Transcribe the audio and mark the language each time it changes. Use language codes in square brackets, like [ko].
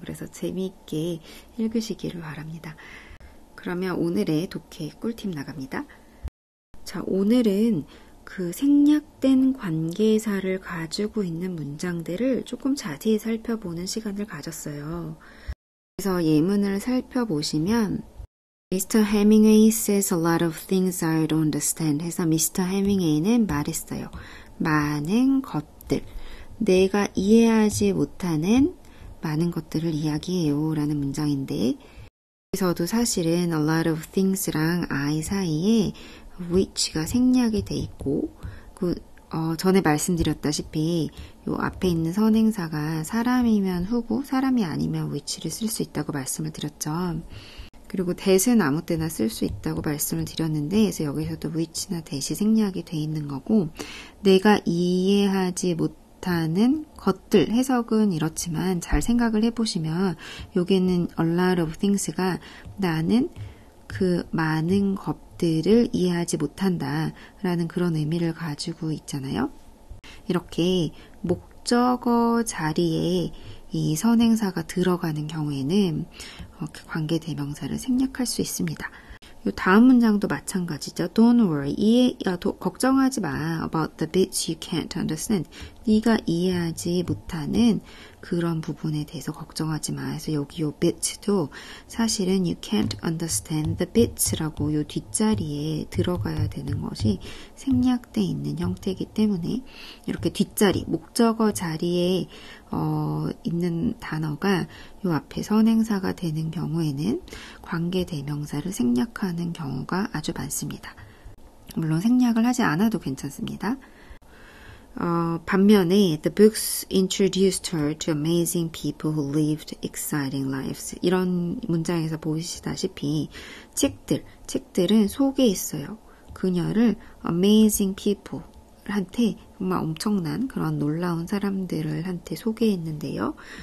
[ko] 그래서 재미있게 읽으시기를 바랍니다. 그러면 오늘의 독해 꿀팁 나갑니다. 자, 오늘은 그 생략된 관계사를 가지고 있는 문장들을 조금 자세히 살펴보는 시간을 가졌어요. 그래서 예문을 살펴보시면 Mr. [en] Hemingway says a lot of things I don't understand [ko] 해서 [en] Mr. [ko] Hemingway는 말했어요. 많은 것들, 내가 이해하지 못하는 많은 것들을 이야기해요 라는 문장인데 여기서도 사실은 [en] a lot of things [ko] 랑 I 사이에 which가 생략이 돼 있고 전에 말씀드렸다시피 요 앞에 있는 선행사가 사람이면 who고 사람이 아니면 which를 쓸 수 있다고 말씀을 드렸죠. 그리고 that은 아무 때나 쓸 수 있다고 말씀을 드렸는데 그래서 여기서도 which나 that이 생략이 돼 있는 거고 내가 이해하지 못하는 것들 해석은 이렇지만 잘 생각을 해보시면 여기는 a lot of things가 나는 그 많은 것들을 이해하지 못한다 라는 그런 의미를 가지고 있잖아요. 이렇게 목적어 자리에 이 선행사가 들어가는 경우에는 관계대명사를 생략할 수 있습니다. 이 다음 문장도 마찬가지죠. [en] Don't worry. [ko] 걱정하지 마. [en] About the bits you can't understand. [ko] 네가 이해하지 못하는 그런 부분에 대해서 걱정하지 마. 그래서 여기 요 bits도 사실은 [en] you can't understand the bits [ko] 라고 요 뒷자리에 들어가야 되는 것이 생략되어 있는 형태이기 때문에 이렇게 뒷자리, 목적어 자리에 있는 단어가 요 앞에 선행사가 되는 경우에는 관계대명사를 생략하는 경우가 아주 많습니다. 물론 생략을 하지 않아도 괜찮습니다. [en] 반면에 the books introduced her to amazing people who lived exciting lives. [ko] 이런 문장에서 보시다시피 책들은 소개했어요. 그녀를 [en] amazing people [ko] 한테 정말 엄청난 그런 놀라운 사람들을 한테 소개했는데요.